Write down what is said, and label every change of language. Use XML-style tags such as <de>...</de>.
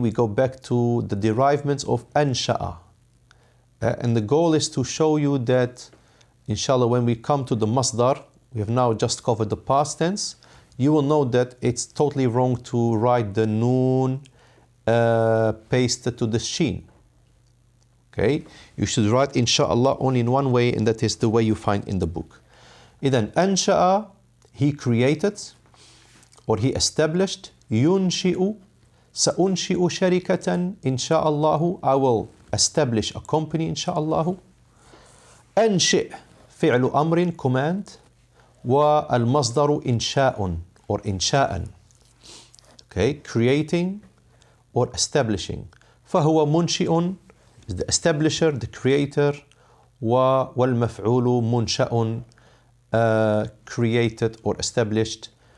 <en>We go back to the derivements of أنشأ. And the goal is to show you that, inshallah, when we come to the masdar, we have now just covered the past tense, you will know that it's totally wrong to write the noon pasted to the sheen. Okay? You should write, inshallah, only in one way, and that is the way you find in the book. إذن أنشأ, he created, or he established.</en> <ar>ينشئ, سأنشئ شركة إن شاء الله.</ar> <en>I will establish a company</en> <ar>إن شاء الله. أنشئ, فعل أمر, command. والمصدر إنشاء or إنشاء.</ar> <en>Okay, creating or establishing.</en> <ar>فهو منشئ</ar> <en>is the establisher, the creator.</en> <ar>والمفعول منشأ,</ar> <en>created or established.</en>